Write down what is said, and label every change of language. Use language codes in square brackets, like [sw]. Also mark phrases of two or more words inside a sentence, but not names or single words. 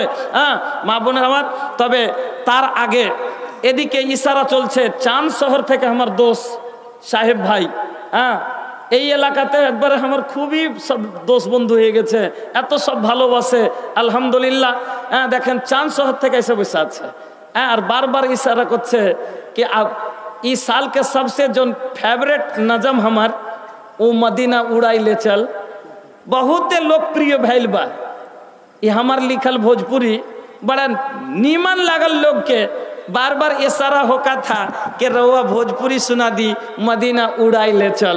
[bn] হ্যাঁ মা বোনের আমার, তবে তার আগে এদিকে ইশারা চলছে, চাঁদ শহর থেকে আমার দোস্ত সাহেব ভাই, হ্যাঁ এই এলাকাতে একবারে আমার খুবই সব দোস্ত বন্ধু হয়ে গেছে, এত সব ভালোবাসে আলহামদুলিল্লাহ। হ্যাঁ দেখেন, চাঁদ শহর থেকে এসে বসে আছে, হ্যাঁ, আর [bho] बार बार इशारा करছে कि अब इस साल के सबसे जो फेवरेट नजम हमार वो मदीना उड़ाई ले चल, बहुत लोकप्रिय भैल बा। ये हमार लिखल भोजपुरी बड़ा नीमन लागल लोग के, बार बार इशारा होका था कि रउआ भोजपुरी सुना दी, मदीना उड़ाई ले चल।